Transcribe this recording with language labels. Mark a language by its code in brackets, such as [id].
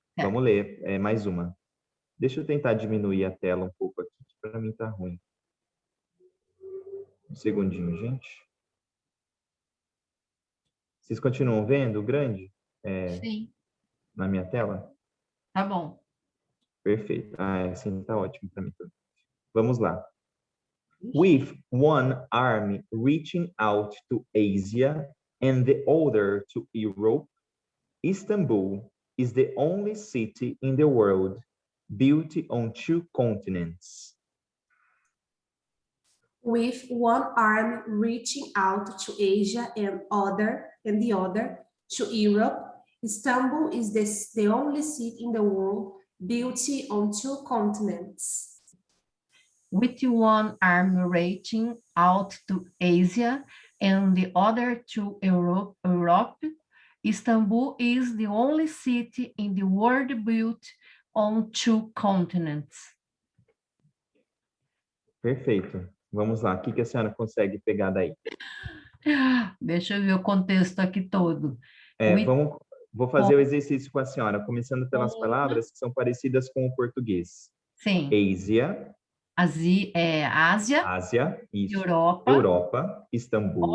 [pt] Vamos ler mais uma. Deixa eu tentar diminuir a tela um pouco aqui, que para mim tá ruim. Um segundinho, gente. Vocês continuam vendo o grande? Sim. Na minha tela? Tá bom. Perfeito. Assim tá ótimo para mim também. Vamos lá. [en] With one arm reaching out to Asia and the other to Europe, Istanbul is the only city in the world built on 2 continents. With one arm reaching out to Asia and the other to Europe, Istanbul is the only city in the world built on 2 continents. With one arm reaching out to Asia and the other to Europe, Istanbul is the only city in the world built on 2 continents. [pt] Perfeito. Vamos lá. O que a senhora consegue pegar daí? Deixa eu ver o contexto aqui todo. Vou fazer o exercício com a senhora, começando pelas palavras que são parecidas com o português. Sim. Ásia. Isso. Europa. Istambul.